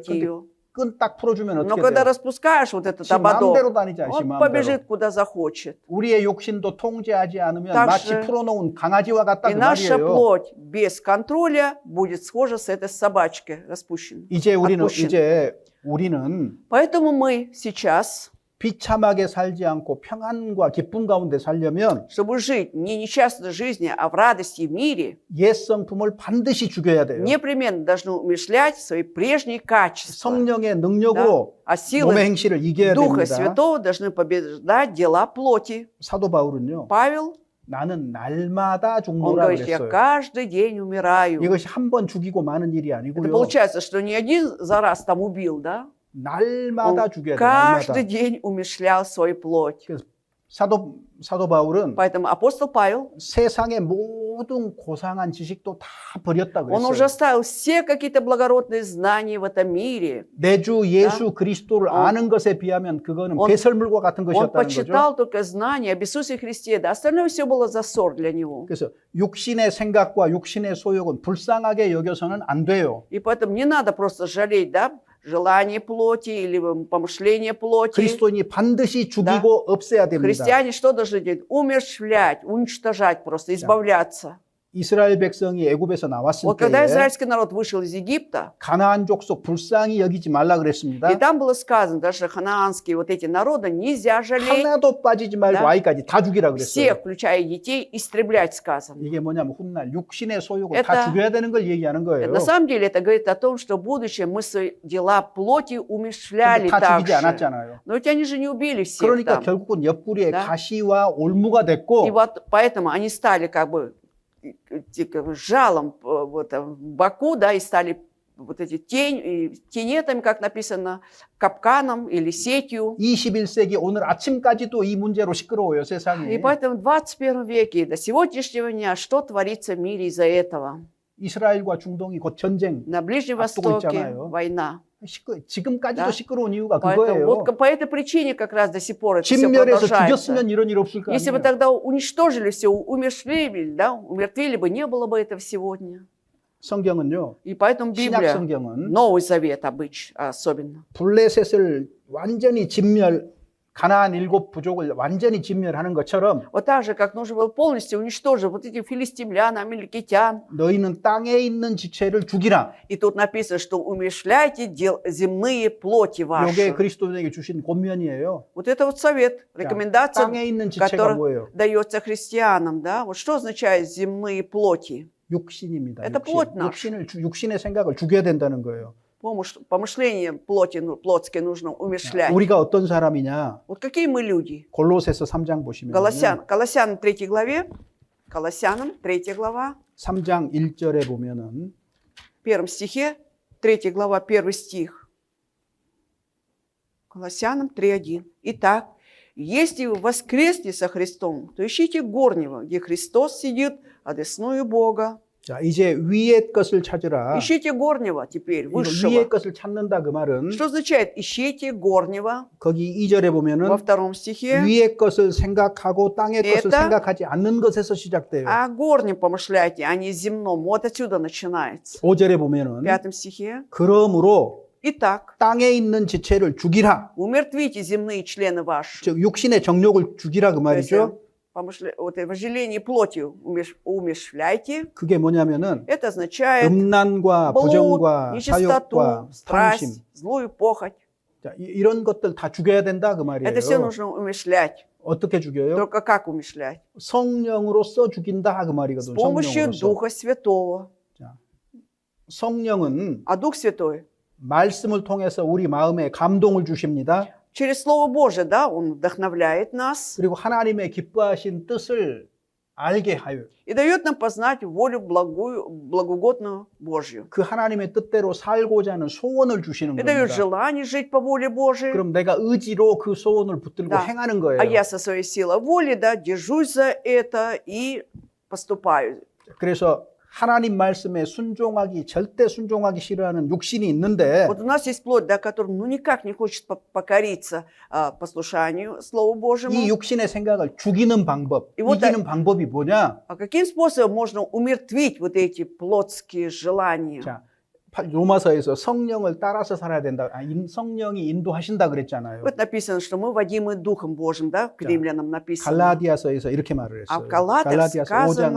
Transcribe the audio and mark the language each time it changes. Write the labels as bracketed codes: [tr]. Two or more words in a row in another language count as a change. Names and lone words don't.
[ko] 근데 ее. 끈 딱 풀어주면 [ru] Но [ko] 어떻게 [ru] когда [ko] 돼요? [ru] распускаешь вот этот [ko] 지 마음대로 [ru] ободок, [ko] 다니지 않지, [ru] он [ko] 마음대로. [ru] побежит, куда захочет. [ko] 우리의 욕심도 통제하지 않으면 [ru] Так [ko] 마치 [ru] же [ko] 풀어놓은 강아지와 같다 [ru] И [ko] 그 [ru] наша [ko] 말이에요. [ru] плоть без контроля будет схожа с этой собачкой распущенной. [ko] 이제 [ru] отпущенной. [ko] 우리는 [ru] Поэтому мы сейчас, [ko] 비참하게 살지 않고 평안과 기쁨 가운데 살려면 [ru] чтобы жить не несчастной жизнью, а в радости в мире, [ko] 옛 성품을 반드시 죽여야 돼요. [ru] непременно должны умершлять свои прежние качества. [ko] 성령의 능력으로 [ru] А [ko] 몸의 [ru] силы [ko] 행실을 이겨야 [ru] Духа [ko] 됩니다. [ru] Святого должны побеждать дела плоти. [ko] 사도 바울은요, [ru] Павел, [ko] 나는 날마다 [ru] он [ko] 죽노라 [ru] говорит, я [ko] 그랬어요. [ru] каждый день умираю. [ko] 이것이 한 번 죽이고 마는 일이 [ru] Это [ko] 아니고요. [ru] получается, что не один за раз там убил, да? [ko] 날마다 [ru] Он [ko] 죽여야 돼요. [ru] каждый [ko] 날마다. [ru] день умерщвлял свою плоть. [ko] 사도 바울은 [ru] Поэтому апостол Павел, [ko] 세상의 모든 고상한 지식도 다 버렸다 [ru] он [ko] 그랬어요. [ru] уже оставил все какие-то благородные знания в этом мире. [ko] 내 주 예수 그리스도를 아는 것에 비하면 그거는 배설물과 같은 [ru] Он [ko] 것이었다는 거죠. [ru] почитал только знания об Иисусе Христе, да, остальное все было засор для него. [ko] 그래서 육신의 생각과 육신의 소욕은 불쌍하게 여겨서는 안 돼요. [ru] И поэтому не надо просто жалеть, да, желание плоти или помышление плоти. [ko] 그리스도인이 반드시 죽이고 없애야 됩니다. [ru] Христиане что должны делать? Умерщвлять, уничтожать просто, избавляться. [ko] 이스라엘 백성이 애굽에서 나왔을 [ru] Вот когда [ko] 때에 [ru] израильский народ вышел из Египта, [ko] 가나안 족속 불쌍히 여기지 말라 그랬습니다. [ru] и там было сказано, даже ханаанские вот эти народы нельзя жалеть, [ko] 하나도 빠지지 말고 [ru] Да. [ko] 아이까지 다 죽이라 그랬어요. [ru] всех, включая детей, истреблять сказано. [ko] 이게 뭐냐면 훗날 육신의 소욕을 [ru] Это- [ko] 다 죽여야 되는 걸 얘기하는 거예요. [ru] На самом деле это говорит о том, что в будущем мы свои дела плоти [ko] 근데 [ru] умерщвляли [ko] 다 죽이지 [ru] также. [ko] 않았잖아요. [ru] Но ведь они же не убили всех [ko] 그러니까 [ru] там. [ko] 결국은 옆구리에 [ru] Да. [ko] 가시와 올무가 됐고 [ru] И вот поэтому они стали как бы жалом вот, в боку, да, и стали вот эти тенетами, как написано, капканом или сетью. [ko] 21세기 오늘 아침까지도 이 문제로 시끄러워요, [ru] И [ko] 세상이. [ru] поэтому в 21 веке до сегодняшнего дня что творится в мире из-за этого? [ko] 이스라엘과 중동이 곧 전쟁. [ru] На Ближнем [ko] 앞두고 [ru] Востоке [ko] 있잖아요. [ru] война. [ko] 지금까지도 [ru] Да. [ko] 시끄러운 이유가 [ru] Поэтому [ko] 그거예요. [ru] вот по этой причине как раз до сих пор это все [ko] 진멸해서 [ru] продолжается. [ko] 죽였으면 이런 일 없을 거 [ru] Если бы [ko] 아니에요. [ru] тогда уничтожили все, умерщвили, да, умертвили бы, не было бы этого сегодня. [ko] 성경은요. [ru] И поэтому [ko] 신약 [ru] Библия, [ko] 성경은 [ru] Новый Завет особенно, [ko] 블레셋을 완전히 진멸, 가나안 7 부족을 완전히 진멸하는 것처럼 [ru] вот так же, как нужно было полностью уничтожить вот этих филистимлян, амаликитян. [ko] 너희는 땅에 있는 지체를 죽이라. [ru] И тут написано, что умерщвляйте земные плоти [ko] 이게 [ru] ваши. [ko] 그리스도인에게 주신 권면이에요. [ru] Вот это вот совет, рекомендация, [ko] 땅에 있는 지체가 [ru] которая [ko] 뭐예요? [ru] дается христианам. Да? Вот что означает земные плоти? [ko] 육신입니다. [ru] Это плоть наша. [ko] 육신의 생각을 죽여야 된다는 거예요. [ru] Помышление плоти, плотские нужно умерщвлять. [ko] 우리가 어떤 사람이냐? [ru] Вот какие мы люди? [ko] 골로새서 3장 보시면 [ru] Колоссянам 3 главе, Колоссянам 3 глава, [ko] 3장 1절에 보면은 [ru] в 1 стихе, 3 глава, 1 стих. Колоссянам 3:1. Итак, если вы воскресли со Христом, то ищите горнего, где Христос сидит одесную Бога. [ko] 자, 이제 위의 것을 찾으라. [ru] Ищите горнего теперь, [ko] 이거 [ru] высшего. [ko] 위의 것을 찾는다 그 말은 [ru] Что означает ищите горнего? [ko] 거기 2절에 보면은 [ru] Во 2 стихе. [ko] 위의 것을 생각하고 땅의 것을 [ru] Это- [ko] 생각하지 않는 것에서 시작돼요. [ru] О горнем помышляйте, а не земном. Вот отсюда начинается. [ko] 5절에 [ru] В [ko] 보면은 [ru] 5 стихе. [ko] 그러므로 [ru] Итак, [ko] 땅에 있는 지체를 죽이라. [ru] умертвите земные члены ваши. [ko] 즉 육신의 정욕을 죽이라 그 [ru] То есть, [ko] 말이죠. [ru] вот это вожделение плотью умерщвляйте. [ko] 그게 뭐냐면은 [ru] Это означает [ko] 음란과 [ru] блуд, [ko] 부정과 [ru] нечистоту, [ko] 사욕과 탐심. [ru] страсть, злую похоть. [ko] 자, 이런 것들 다 죽여야 된다 그 말이에요. [ru] Это все нужно умерщвлять. [ko] 어떻게 죽여요? [ru] Только как умерщвлять? [ko] 성령으로써 죽인다 그 [ru] С [ko] 말이거든요. [ru] помощью [ko] 성령으로써. [ru] Духа Святого. [ko] 자, 성령은 [ru] А Дух Святой [ko] 말씀을 통해서 우리 마음에 감동을 주십니다. [ru] через Слово Божие, да, Он вдохновляет нас [ko] 그리고 하나님의 기뻐하신 뜻을 알게 하여 [ru] и дает нам познать волю благую, благугодную Божью. [ko] 그 하나님의 뜻대로 살고자 하는 소원을 주시는 [ru] И дает [ko] 겁니다. [ru] желание жить по воле Божией. [ko] 그럼 내가 의지로 그 소원을 붙들고 [ru] Да. [ko] 행하는 거예요. [ru] А я со своей силой воли, да, держусь за это и поступаю. [ko] 그래서 하나님 말씀에 순종하기 절대 순종하기 싫어하는 육신이 있는데 [ru] Вот у нас есть плоть, да, которая ну никак не хочет покориться послушанию Слову [ko] 이 [ru] Божьему. [ko] 육신의 생각을 죽이는 방법, [ru] И вот [ko] 이기는 방법이 뭐냐? [ru] А каким способом можно умертвить вот эти плотские желания? [ko] 자, 로마서에서 성령을 따라서 살아야 된다. 성령이 인도하신다 그랬잖아요. [ru] Вот написано, что мы водимы Духом Божьим, да, к римлянам написано. [ko] 갈라디아서에서 이렇게 말을 [ru] А [ko] 했어요. [ru] в Галатах [ko] 갈라디아서 5장 [ru] сказано